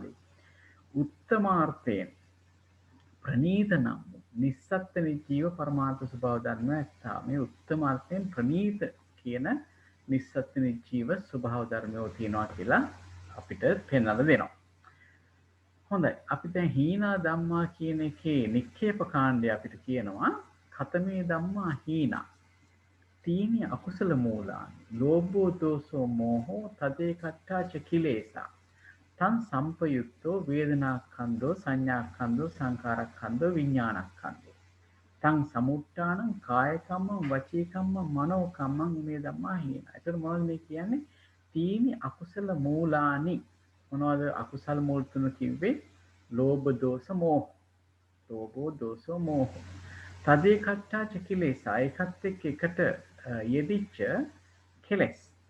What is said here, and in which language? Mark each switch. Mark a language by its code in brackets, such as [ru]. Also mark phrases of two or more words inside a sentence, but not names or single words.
[si] උත්තමාර්ථයෙන් ප්‍රණීත නම් නිස්සත්ත්‍ය නිජීව පරමාර්ථ ස්වභාව ධර්ම ඇත්තා. මේ උත්තමාර්ථයෙන් ප්‍රණීත කියන නිස්සත්ත්‍ය නිජීව ස්වභාව ධර්මයෝ තියෙනවා කියලා අපිට පෙන්වලා දෙනවා. හොඳයි, අපි දැන් [pi] හීනා ධම්මා [si] කියන එකේ නික්කේප කාණ්ඩය අපිට කියනවා [pi] කතමේ ධම්මා හීනා තීනි අකුසල මූලානි ලෝභෝ දෝසෝ මෝහෝ තදේ කට්ඨාච කිලේසා තං සම්පයුක්තෝ වේදනාඛන්‍தோ සංඥාඛන්‍தோ සංකාරඛන්‍தோ විඥානඛන්‍தோ තං සමුට්ඨානං කාය කම්මං වචී කම්මං මනෝ කම්මං මේ ධම්මා හීනා. [si] ඒතර මොනවද මේ කියන්නේ? [pi] තීනි අකුසල මූලානි. [si] මොනවද අකුසල මූල තුන කිව්වේ? ලෝභ දෝස මෝහ. [pi] ලෝභෝ දෝසෝ මෝහ. තදේ කට්ඨාච කිලේසා. [si] ඒකත් එකට යෙදිච්ච කෙලෙස්.